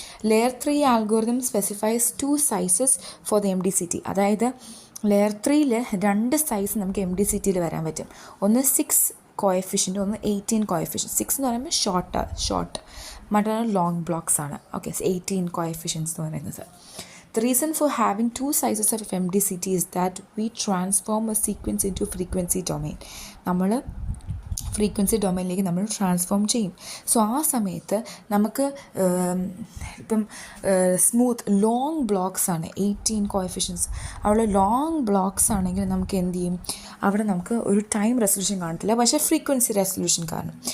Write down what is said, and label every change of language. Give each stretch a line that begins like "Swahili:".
English: Layer 3 algorithm specifies 2 sizes for the MDCT.
Malayalam: അതായത് layer 3ൽ 2 size നമുക്ക് MDCTയിൽ വരാൻ പറ്റും. ഒന്ന് 6 കോഎഫിഷ്യൻ്റ്, ഒന്ന് 18 കോഎഫിഷ്യൻ്റ്. 6 എന്ന് പറയുമ്പോൾ ഷോർട്ട്, മറ്റൊന്ന് ലോങ് ബ്ലോക്സ് ആണ്. ഓക്കെ, 18 കോഎഫിഷ്യൻസ് എന്ന് പറയുന്നത്.
English: The reason for having 2 sizes of MDCT is that we transform a sequence into frequency domain.
Malayalam: നമ്മൾ ഫ്രീക്വൻസി ഡൊമൈനിലേക്ക് നമ്മൾ ട്രാൻസ്ഫോം ചെയ്യും. സോ ആ സമയത്ത് നമുക്ക് ഇപ്പം സ്മൂത്ത് ലോങ് ബ്ലോക്സ് ആണ് 18 കോഎഫിഷ്യൻസ്. അവിടെ ലോങ് ബ്ലോക്സ് ആണെങ്കിൽ നമുക്ക് എന്ത് ചെയ്യും, അവിടെ നമുക്ക് ഒരു ടൈം റെസൊല്യൂഷൻ കാണത്തില്ല, പക്ഷേ ഫ്രീക്വൻസി റെസൊല്യൂഷൻ കാണും.